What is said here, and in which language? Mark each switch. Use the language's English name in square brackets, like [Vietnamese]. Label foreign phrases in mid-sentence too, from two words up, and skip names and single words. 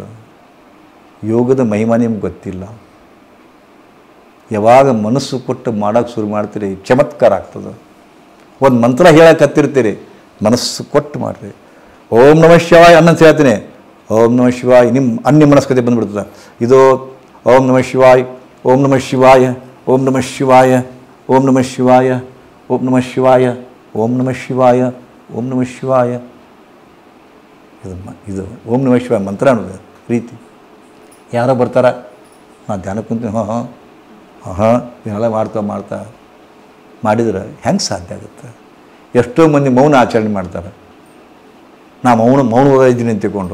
[Kannada] ಯೋಗದ ಮಹಿಮಾ ನಿಮ್ಗೆ ಗೊತ್ತಿಲ್ಲ. ಯಾವಾಗ ಮನಸ್ಸು ಕೊಟ್ಟು ಮಾಡೋಕ್ಕೆ ಶುರು ಮಾಡ್ತೀರಿ, ಚಮತ್ಕಾರ ಆಗ್ತದೆ. ಒಂದು ಮಂತ್ರ ಹೇಳಕತ್ತಿರ್ತೀರಿ, ಮನಸ್ಸು ಕೊಟ್ಟು ಮಾಡಿರಿ. [Sanskrit] ಓಂ ನಮಃ ಶಿವಾಯ [Kannada] ಅನ್ನಂತ ಹೇಳ್ತೀನಿ. [Sanskrit] ಓಂ ನಮಃ ಶಿವಾಯ [Kannada] ನಿಮ್ಮ ಅನ್ಯ ಮನಸ್ಕತೆ ಬಂದುಬಿಡ್ತದೆ. [Sanskrit] ಇದು ಓಂ ನಮಃ ಶಿವಾಯ, ಓಂ ನಮಃ ಶಿವಾಯ, ಓಂ ನಮಃ ಶಿವಾಯ, ಓಂ ನಮಃ ಶಿವಾಯ, ಓಂ ನಮಃ ಶಿವಾಯ, ಓಂ ನಮಃ ಶಿವಾಯ, ಓಂ ನಮಃ ಶಿವಾಯ. [Kannada] ಇದು [Sanskrit] ಓಂ ನಮಃ ಶಿವಾಯ [Kannada] ಮಂತ್ರ ಅನ್ನೋದು ರೀತಿ. ಯಾರೋ ಬರ್ತಾರ, ನಾನು ಧ್ಯಾನ ಕುಂತೀನಿ, ಇದನ್ನೆಲ್ಲ ಮಾಡ್ತಾ ಮಾಡಿದ್ರೆ ಹೆಂಗೆ ಸಾಧ್ಯ ಆಗುತ್ತೆ? ಎಷ್ಟೋ ಮಂದಿ ಮೌನ ಆಚರಣೆ ಮಾಡ್ತಾರೆ. ನಾ ಮೌನ ಇದ್ದೀನಿ ಅಂತ ತಿಳ್ಕೊಂಡು.